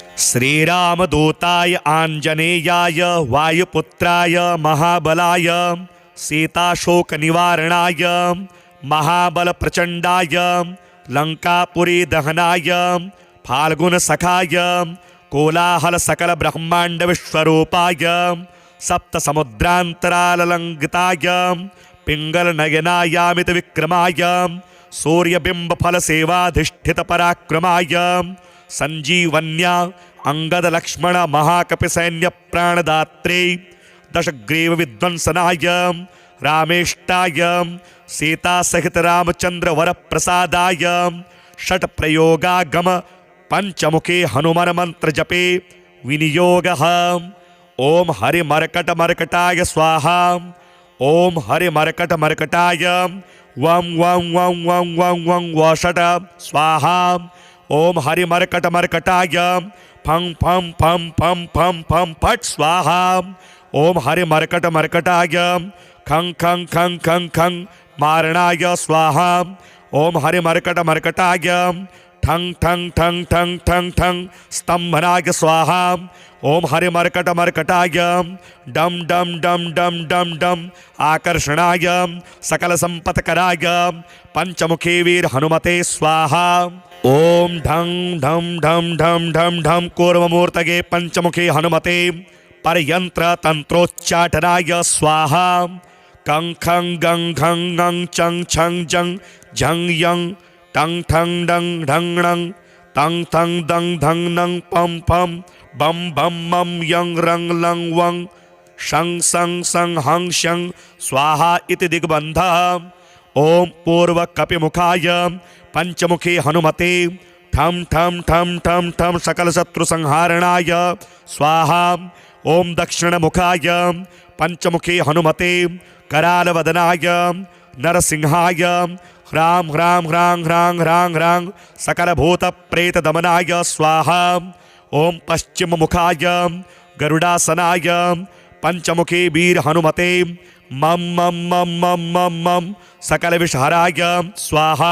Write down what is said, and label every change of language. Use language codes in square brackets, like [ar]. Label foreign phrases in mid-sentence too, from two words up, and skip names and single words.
[sa] श्रीरामदूताय आंजनेयाय वायुपुत्राय महाबलाय सीताशोक निवारणाय महाबल प्रचंडाय लंकापुरी दहनाय फाल्गुन सखाय कोलाहल सकल ब्रह्मांड विश्वरूपाय सप्त समुद्रांतरालंगिताय पिंगल नयनायामित विक्रमाय सूर्यबिंब फल सेवाधिष्ठित पराक्रमाय संजीवन्या अंगद लक्ष्मण महाकपि सैन्य प्राणदात्रे दशग्रीव विध्वंसनाय रामेष्टाय सीता सहित रामचंद्र वर प्रसादाय षट प्रयोगागम पंचमुखे हनुमान मंत्र जपे विनियोगः। ओम हरि मरकट मरकटाय स्वाहा। ओम हरि मरकट मरकटाय वं वं वं वं वं वं वषट स्वाहा। ओम हरि मरकट मरकटाय फं फं फं फं फं फं फट स्वाहा। ओम हरि मरकट मरकटाय खं खं खं खं खं मारणाय स्वाहा। ओम हरि मरकट मरकटाय ठं ठं ठं ठं ठं ठं स्तंभनाय स्वाहा। ओम हरि मरकट मरकटाय डम डम डम डम डम डम आकर्षणाय सकल संपत्कराय पंचमुखी वीर हनुमते स्वाहा। ओम ढं ढम ढम ढम ढम ढम कूर्ममूर्तये पंचमुखी हनुमते परयंत्र तंत्रोच्चाटनाय स्वाहा। कं खं गं घं ङं चं छं जं झं यं टं ठं डं ढं णं तं थं दं धं नं पं पं बं बं मं यं रं लं वं शं सं सं हं शं स्वाहा इति दिग्बन्धः। ओम पूर्व कपिमुखाय पंचमुखी हनुमते ठं ठं ठं ठं ठं सकल शत्रु संहारणाय स्वाहा। ओम दक्षिण मुखाय पंचमुखी हनुमते करालवदनाय नरसिंहाय ह्रां ह्रां ह्रां ह्रां ह्रां ह्रां सकल भूत प्रेत दमनाय स्वाहा। ओम पश्चिम मुखाय गरुडासनाय पंचमुखी वीर हनुमते मम मम मम मम मम मम सकल विषहराय स्वाहा।